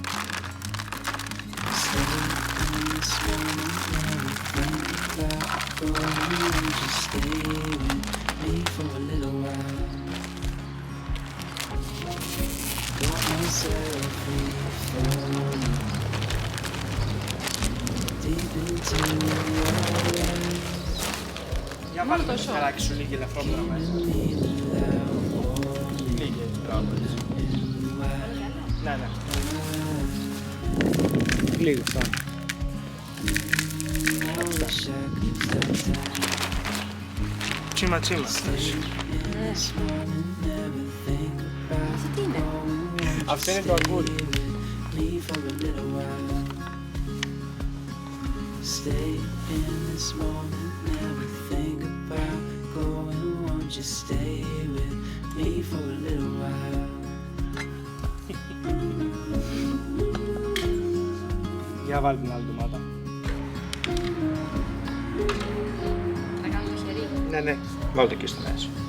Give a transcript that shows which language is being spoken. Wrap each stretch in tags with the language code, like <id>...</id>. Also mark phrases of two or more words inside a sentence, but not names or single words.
<en>Stay in this moment when we think about going. Just stay with me for a little while. Got myself free falling deep into your eyes.</en> <el>Για βάλε το σφαιράκι σου λίγη ελαφρόπλα μέσα. Λίγη κάπου έτσι. Ναι, ναι. Λίγο, φτάνει. Τσίμα, τσίμα. Αυτό τι είναι? Αυτό είναι το αρκούδι.</el> <en>Stay in this moment, never think about going. Won't you stay with me for a little while?</en> <el>Για βάλε την άλλη ντομάτα. Να κάνω το χέρι. Ναι, ναι. Βάλε το εκεί στο μέσα.</el>